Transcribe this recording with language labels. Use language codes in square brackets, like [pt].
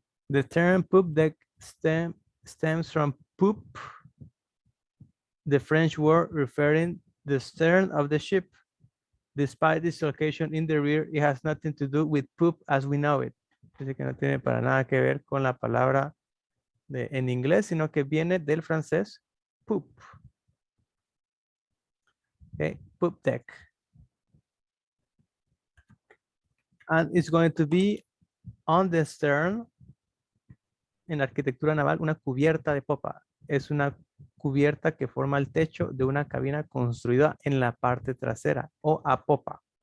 [en] The term poop deck stems from poop, the French word referring the stern of the ship. Despite this location in the rear, it has nothing to do with poop as we know it. [es] Dice que no tiene para nada que ver con la palabra en inglés, sino que viene del francés poop. [en] Okay, poop deck. And it's going to be on the stern. [es] En arquitectura naval, una cubierta de popa. Es una cubierta que forma el techo de una cabina construida en la parte trasera o a popa.